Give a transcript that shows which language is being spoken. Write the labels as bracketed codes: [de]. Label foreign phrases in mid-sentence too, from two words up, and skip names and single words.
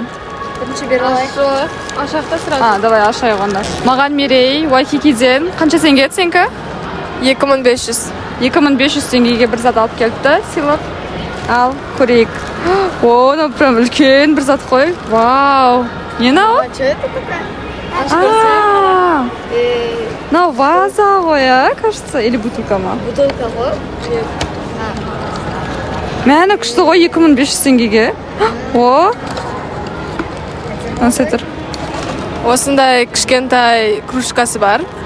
[kk] Бірінші беріп алайық. Ашақта сразу. Давай ашайық онда. Маған Мерей Вайкикиден қанша теңге еді сенікі? 2500. 2500 теңгеге бір зат алып келіпті, сыйлық. Ал, көрейік. О, мынау прям үлкен бір зат қой. Вау. Не мынау? [ru] Что это такое? [kk] Мынау ваза ғой, а, [ru] кажется, или бутылка [kk] ма? Бутылка ғой. Мәні күшті ғой 2500 теңгеге. О. Насетір. Осындай кішкентай кружкасы бар.